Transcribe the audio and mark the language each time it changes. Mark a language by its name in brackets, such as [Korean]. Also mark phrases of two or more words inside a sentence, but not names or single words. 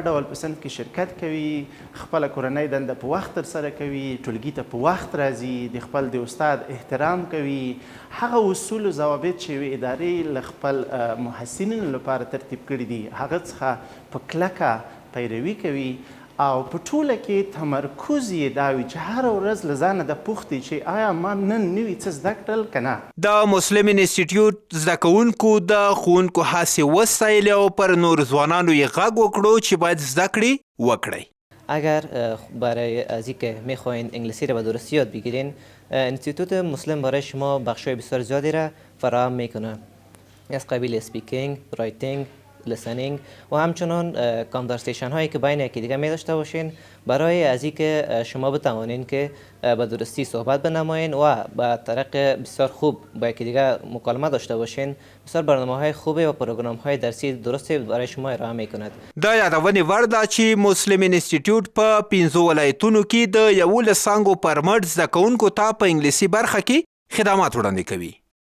[Pashto] ډول په صنف کې شرکت کوي، خپله کورنۍ دنده په وخت ترسره کوي، ټولګي ته په وخت راځي، د خپل د استاد احترام کوي، هغه اصول و ضوابط چې یوې ادارې له خپل محصلینو لپاره ترتیب کړي دي هغه څخه په کلکه پیروي کوي او په ټوله کې تمرکز یې دا وي چې هره ورځ له ځانه د پوښتي چې آیا ما نن نوي څه زده کړل که نه. د مسلم انستیتوت زده کوونکو د ښوونکو هڅې وستایلې او پر نور ځوانانو یې غږ وکړو چې باید زده کړې وکړئ. [Persian] اگر برای از اینکه میخواین انگلیسی را به درستی یاد بگیرین انستیتوت مسلم برای شما بخشای بسیار زیادی را فراهم میکنه از قبیل [English] speaking, writing, listening [Persian] و همچنان کانورسیشن هایی که بین یکی دیگه می داشته باشین برای از اینکه شما بتوانین که به درستی صحبت بنمایین و به طریق بسیار خوب با یکی دیگه مکالمه داشته باشین. بسیار برنامه‌های خوبی و پروگرام‌های درسی درستی برای شما ارائه می‌کند. [Pashto] د یادونې وړ ده چې مسلم انستیتوت په 15 ولایتونو کې د 11 څانګو پر مټ زده کوونکو ته په انګلیسي برخه کې خدمات وړاندې کوي.